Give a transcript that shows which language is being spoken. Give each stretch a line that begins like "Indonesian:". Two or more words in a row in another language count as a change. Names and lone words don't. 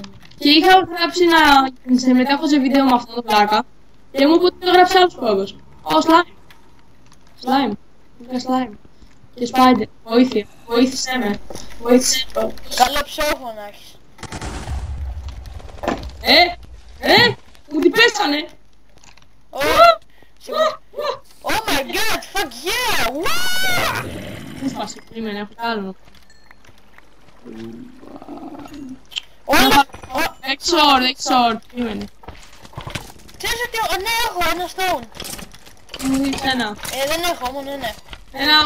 Greek: Και είχα γράψει να συμμετέχω σε βίντεο με αυτό το πλάκα και μου είπε ότι το γράψει άλλος κώδος. Ω, slime. Slime. Είχα slime. Και spider. Βοήθεια. Βοήθησέ με. Βοήθησέ με. Καλό ψόφο να έχεις. Μου την πέσανε.
English: Oh my god, fuck yeah!
Greek: Πού σπάσε, περίμενε, έχω άλλο. Όλα... Exor, περίμενε. Ξέρεις ότι... Ναι, έχω ένα stone. Μου δείξε ένα. Δεν έχω, μόνο ένα. Ένα,